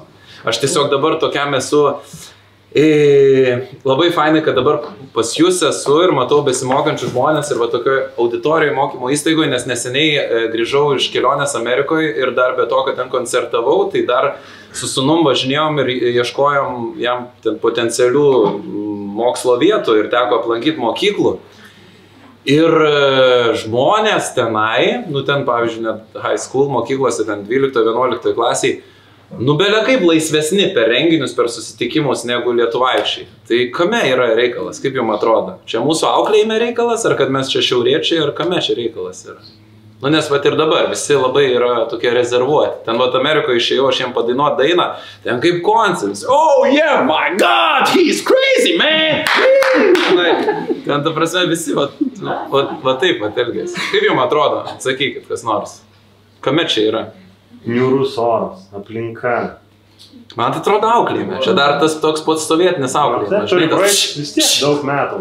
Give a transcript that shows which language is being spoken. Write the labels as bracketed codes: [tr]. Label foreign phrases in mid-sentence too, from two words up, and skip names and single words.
[lt] Aš tiesiog dabar tokiam esu, labai fainai, kad dabar pas jūs esu ir matau besimokančių žmonės ir va tokioje auditorijoje mokymo įstaigoje, nes neseniai grįžau iš kelionės Amerikoje ir dar be to, kad ten koncertavau, tai dar su sūnum važinėjom ir ieškojom jam ten potencialių mokslo vietų ir teko aplankyti mokyklų. Ir žmonės tenai, nu ten pavyzdžiui, net [en] high school [lt] mokyklose, ten 12-11 klasiai, nu belia kaip laisvesni per renginius, per susitikimus negu lietuvaičiai. Tai kame yra reikalas, kaip jums atrodo? Čia mūsų auklėjime reikalas, ar kad mes čia šiauriečiai, ar kame čia reikalas yra? Nu, nes vat ir dabar visi labai yra tokie rezervuoti. Ten vat Amerikoje išėjau, aš jiem padainuot dainą, ten kaip koncertas. [en] Oh yeah, my God, he's crazy, man! [lt] Ten ta prasme visi va taip vat elgėsi. Kaip jums atrodo? Sakykit, kas nors. Kame čia yra? Niūrus oras, aplinka. Man tai atrodo auklėjime. Čia dar tas toks pats sovietinis auklėjimas. Turi praeiti vis tiek daug metų.